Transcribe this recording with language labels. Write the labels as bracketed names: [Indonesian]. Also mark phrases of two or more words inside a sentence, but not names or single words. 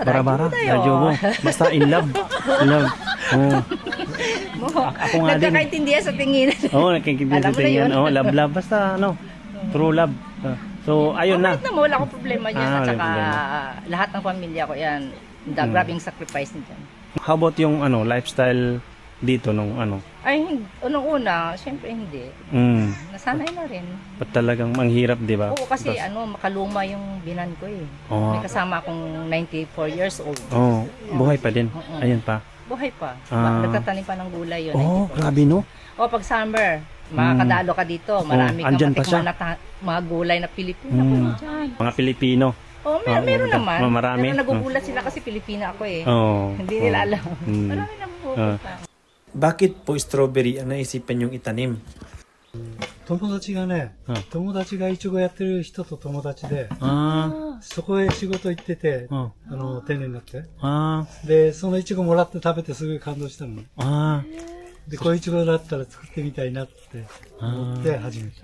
[Filipino] Bara-bara, radyo mo. Basta in love. Love. Ako nga din. Nagkakaintindihan sa tingin. Oo, nakikinig Alam sa mo na yun. tingin. Love. Basta [English] true love. [Filipino] So, ayun na. Kahit na mo, wala akong problema dyan. At wala saka problema. lahat ng pamilya ko yan. Grabing sacrifice niya dyan. [English] How about [Filipino] yung lifestyle dito nung Ay, unang-una, syempre hindi. Nasanay na rin. Ba't talagang manghirap, di ba? Oo, kasi makaluma yung binan ko eh. Oo. May kasama akong 94 years old. Oh, buhay pa din. Ayun pa. Buhay pa. Nagtatanim pa ng gulay yun. Oh, 94. grabe no. O, pag summer, makakadalo ka dito. Marami kang andyan pa siya. matikman na mga gulay na Pilipino ko dyan. Mga Pilipino. Oh, meron naman. Marami. Pero nagugulat sila kasi Pilipina ako eh. Oh. Hindi nila alam. Marami na pupunta. Bakit po strawberry ang naisipan yung itanim? [Japanese] 友達がね、うん友達がイチゴやってる人と友達で、あそこへ仕事行ってて、あ、うん。定年になって。あで、そのイチゴもらって食べてすごい感動したの。あ、あで、こういうイチゴだったら作ってみたいなって思って始めた。